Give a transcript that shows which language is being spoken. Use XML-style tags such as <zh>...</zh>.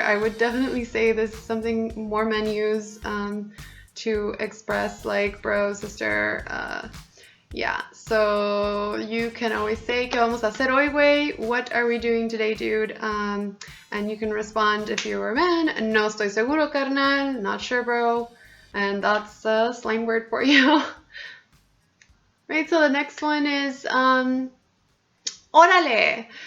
<en>I would definitely say this is something more men use to express like bro, sister. So you can always say,</en> <es>¿Qué vamos a hacer hoy, güey?</es> <en>What are we doing today, dude? And you can respond if you were a man,</en> <es>no estoy seguro, carnal,</es> <en>not sure, bro. And that's a slang word for you. Right, so the next one is órale.</en>